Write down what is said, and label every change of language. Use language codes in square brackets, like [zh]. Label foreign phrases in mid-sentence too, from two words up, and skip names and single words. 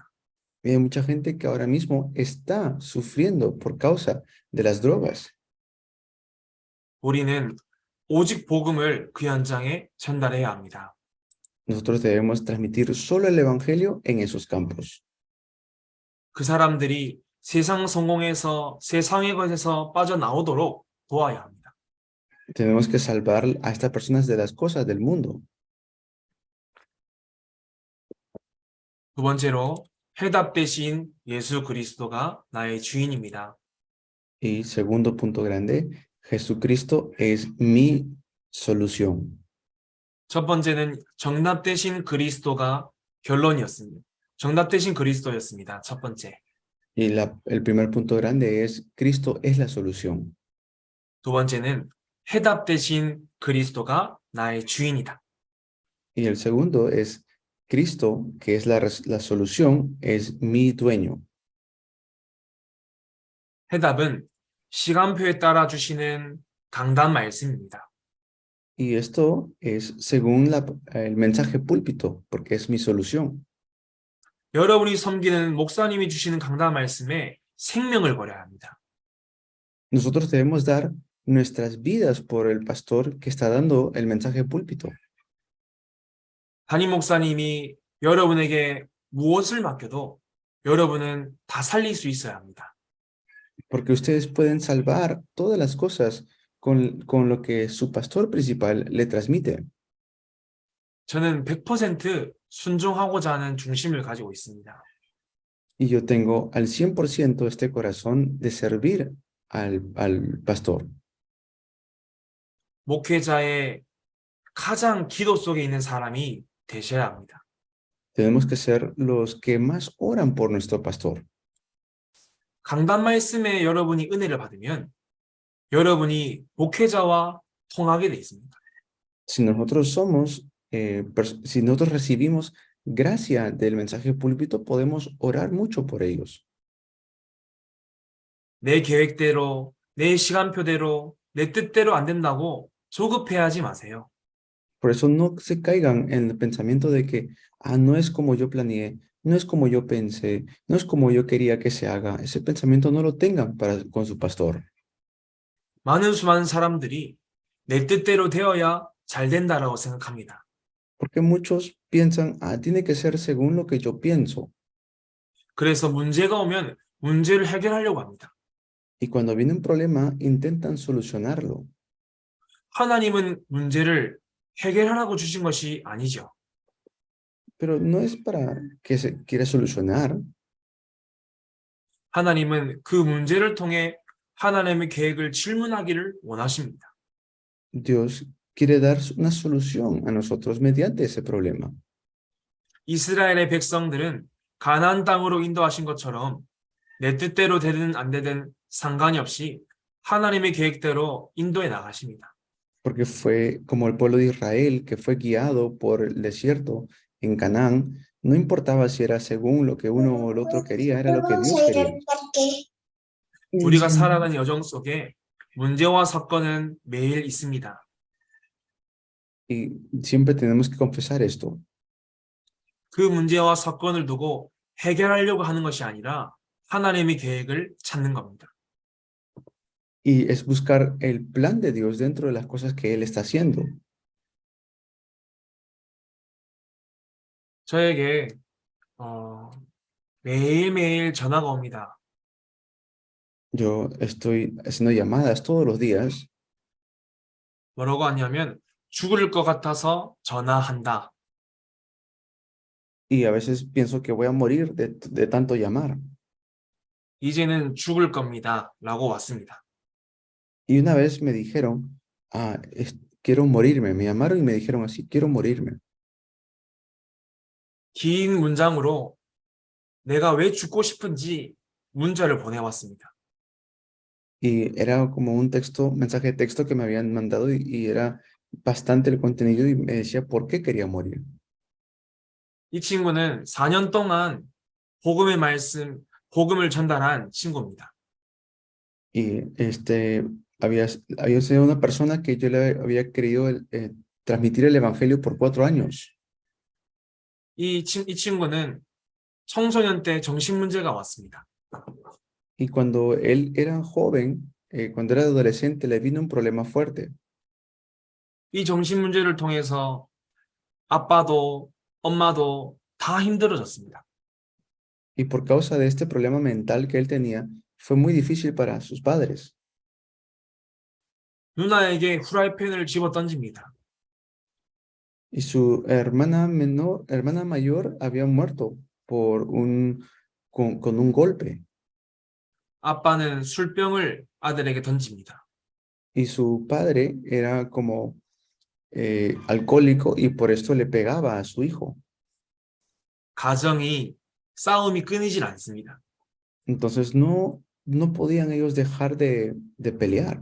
[es] Y hay mucha gente que ahora mismo está sufriendo por causa de las drogas. [ko] 우리는 오직 복음을 그 현장에 전달해야 합니다. [es] Nosotros debemos transmitir solo el Evangelio en esos campos. [ko] 그 사람들이 세상 성공에서 세상의 것에서 빠져나오도록 도와야 합니다. [es] Tenemos que salvar a estas personas de las cosas del mundo. [ko] 두 번째로 해답 대신 예수 그리스도가 나의 주인입니다. [es] Y segundo punto grande, Jesucristo es mi solución. [ko] 첫 번째는 정답 대신 그리스도가 결론이었습니다. 정답 대신 그리스도였습니다. 첫 번째. [es] Y el primer punto grande es Cristo es la solución. [ko] 두 번째는 해답 대신 그리스도가 나의 주인이다. [es] Y el segundo es Cristo, que es la solución, es mi dueño. [ko] 해답은 시간표에 따라 주시는 강단 말씀입니다. [es] Y esto es según el mensaje púlpito, porque es mi solución. [ko] 여러분이 섬기는 목사님이 주시는 강단 말씀에 생명을 걸어야 합니다. [es] Nosotros debemos dar nuestras vidas por el pastor que está dando el mensaje púlpito. [ko] 담임 목사님이 여러분에게 무엇을 맡겨도 여러분은 다 살릴 수 있어야 합니다. [es] Porque ustedes pueden salvar todas las cosas con lo que su pastor principal le transmite. [ko] 저는 100% 순종하고자 하는 중심을 가지고 있습니다. [es] Y yo tengo al 100% este corazón de servir al pastor. [ko] 목회자의 가장 기도 속에 있는 사람이 되셔야 합니다. [es] Tenemos que ser los que más oran por nuestro pastor. [ko] 강단 말씀에 여러분이 은혜를 받으면 여러분이 목회자와 통하게 돼 있습니다. [es] Si nosotros recibimos gracia del mensaje púlpito, podemos orar mucho por ellos. [ko] 내 계획대로, 내 시간표대로, 내 뜻대로 안 된다고 조급해하지 마세요. [es] Por eso no se caigan en el pensamiento de que, no es como yo planeé, no es como yo pensé, no es como yo quería que se haga. Ese pensamiento no lo tengan con su pastor. [ko] 수많은 사람들이 내 뜻대로 되어야 잘 된다라고 생각합니다. [es] Porque muchos piensan, tiene que ser según lo que yo pienso. [ko] 그래서 문제가 오면 문제를 해결하려고 합니다. [es] Y cuando viene un problema, intentan solucionarlo. [ko] 하나님은 문제를 해결하라고 주신 것이 아니죠. [es] Pero no es para que se quiera solucionar. [ko] 하나님은 그 문제를 통해 하나님의 계획을 질문하기를 원하십니다. [es] Dios quiere dar una solución a nosotros mediante ese problema. [ko] 이스라엘의 백성들은 가나안 땅으로 인도하신 것처럼 내 뜻대로 되든 안 되든 상관이 없이 하나님의 계획대로 인도해 나가십니다. [es] Porque fue como el pueblo de Israel que fue guiado por el desierto en Canaán. No importaba si era según lo que uno o el otro quería, era lo que Dios quería. [ko] 우리가 살아가는 여정 속에 문제와 사건은 매일 있습니다. [es] Y siempre tenemos que confesar esto. [ko] 그 문제와 사건을 두고 해결하려고 하는 것이 아니라 하나님의 계획을 찾는 겁니다. [es] Y es buscar el plan de Dios dentro de las cosas que Él está haciendo. [ko] 저에게 매일매일 전화가 옵니다. [es] Yo estoy haciendo llamadas todos los días [ko] 뭐라고 하냐면 죽을 것 같아서 전화한다. [es] y a veces pienso que voy a morir de tanto llamar. [ko] 이제는 죽을 겁니다. 라고 왔습니다. [es] Y una vez me dijeron, quiero morirme. Me llamaron y me dijeron así, quiero morirme. [ko] 긴 문장으로 내가 왜 죽고 싶은지 문자를 보내왔습니다. [es] Y era como un mensaje de texto que me habían mandado y era bastante el contenido y me decía por qué quería morir. [ko] 이 친구는 4년 동안 복음을 전달한 친구입니다. [es] Y había sido una persona que yo le había querido transmitir el evangelio por 4 años. [ko] 이 친구는 청소년 때 정신문제가 왔습니다. [es] Y cuando él era joven, cuando era adolescente, le vino un problema fuerte. [ko] 이 정신문제를 통해서 아빠도 엄마도 다 힘들어졌습니다. [es] Y por causa de este problema mental que él tenía, fue muy difícil para sus padres. [ko] 누나에게 후라이팬을 집어 던집니다. [es] Y su hermana mayor había muerto con un golpe. [ko] 아빠는 술병을 아들에게 던집니다. [es] Y su padre era como alcohólico y por esto le pegaba a su hijo. [ko] 가정이 싸움이 끊이질 않습니다. [es] Entonces no podían ellos dejar de pelear.